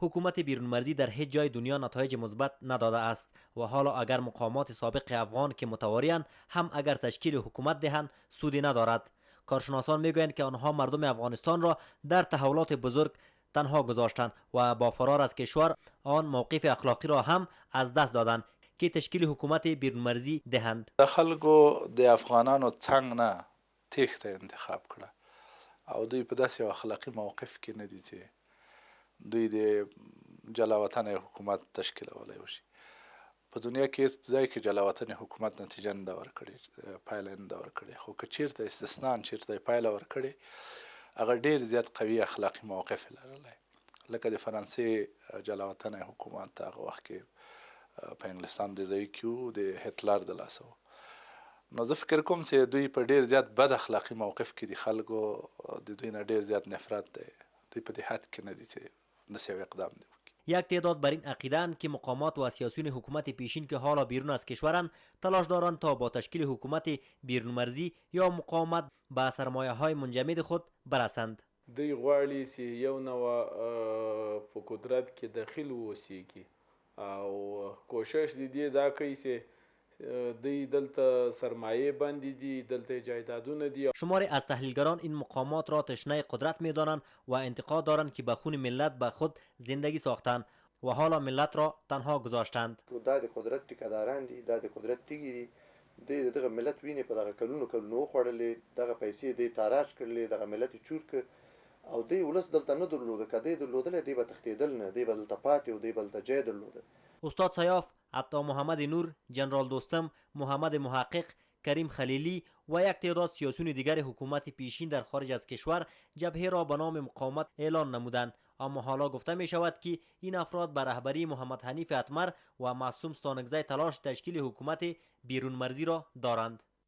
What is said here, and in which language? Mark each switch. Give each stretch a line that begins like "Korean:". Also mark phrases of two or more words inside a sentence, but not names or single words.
Persian: حکومت بیرون مرزی در هیچ جای دنیا نتایج مثبت نداده است و حالا اگر مقامات سابق افغان که متواریان هم اگر تشکیل حکومت دهند سودی ندارد. کارشناسان میگویند که آنها مردم افغانستان را در تحولات بزرگ تنها گذاشتند و با فرار از کشور آن موقف اخلاقی را هم از دست دادند که تشکیل حکومت بیرون مرزی دهند.
Pashto: د خلکو د افغانانو څنګ نه تیښته انتخاب کړه او دوی په داسې اخلاقی موقف کې نه دي چې دوی د جلاوطن حکومت تشکیلولی وشي. په دنیا کې ځای کې جلاوطن حکومت نتیجه نه ده ورکړې، پایله نه ده ورکړې، خو که چیرته استثنا چیرته پایله ورکړې هغه ډیر زیات قوي اخلاقی موقف لرلی، لکه د فرانسې جلاوطن حکومت هغه وخت کې په انګلستان د ځای کې و د هټلر د لاسه و. نو زه فکر کوم چې دوی په ډیر زیات بد اخلاقی موقف کې دي، خلکو د دوی نه ډیر زیات نفرت دی، دوی په دې حد کې نه دي چې داسې یو اقدام دی.
Persian: یک تعداد بر این عقیده‌اند که مقامات و سیاسیون حکومت پیشین که حالا بیرون از کشورند تلاش دارند تا با تشکیل حکومت بیرون مرزی یا مقاومت به سرمایه‌های منجمد خود برسند.
Pashto: دوی غواړي چې یو نوع په قدرت کې داخل واوسیږي او کوشش دي دا کوي چې دوی دلته سرمایه باندې دي، دلته جایدادونه دي.
Persian: شماری از تحلیلگران این مقامات را تشنه قدرت می‌دانند و انتقاد دارند که به خون ملت به خود زندگی ساختند و حالا ملت را تنها گذاشتند.
Pashto: دا د قدرت ټیکاداران دي، دا د قدرت تیږي دي، دغه ملت ویني په دغه کلونو خوړلې، دغه پیسې دی تاراج کړلې، دغه ملت چور ک او دی ولس دلته نه درلوده، کدی درلودل دی به تختیدل نه، دی به دلته پاتې او دی به دلته جای درلوده.
Persian: استاد سیاف، عطا محمد نور، جنرال دوستم، محمد محقق، کریم خلیلی و یک تعداد سیاسیون دیگر حکومت پیشین در خارج از کشور جبهه را به نام مقاومت اعلان نمودند، اما حالا گفته می شود که این افراد به رهبری محمد حنیف اتمر و معصوم ستانکزی تلاش تشکیل حکومت بیرون مرزی را دارند.